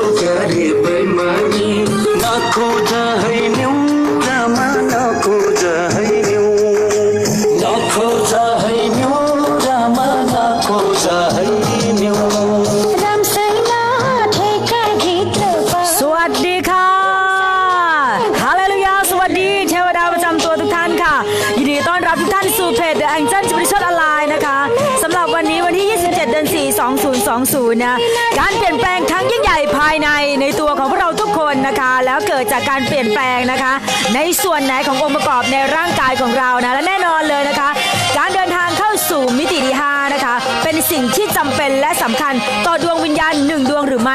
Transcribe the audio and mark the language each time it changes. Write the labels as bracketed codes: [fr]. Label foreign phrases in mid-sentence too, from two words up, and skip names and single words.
[ne] गरे बेमानी नखोज हैन्यौ रामा नखोज हैन्यौ नखोज हैन्यौ रामा नखोज हैन्यौ [th] สวัสดีค่ะฮาเลลูยาสวัสดีเทวดาประจำตัวทุกท่านค่ะยินดีต้อนรับทุกท่านสู่เพจ The Angel Spiritual Online นะคะสำหรับวันนี้วันที่27 เดือน 4 2020 นะการเปลี่ยนแปลงครั้งยิ่งใหญ่ภายในตัวของพวกเราทุกคนนะคะแล้วเกิดจากการเปลี่ยนแปลงนะคะในส่วนไหนขององค์ประกอบในร่างกายของเรานะและแน่นอนเลยนะคะการเดินทางเข้าสู่มิติที่5นะคะเป็นสิ่งที่จำเป็นและสำคัญต่อดวงวิญญาณ1ดวงหรือ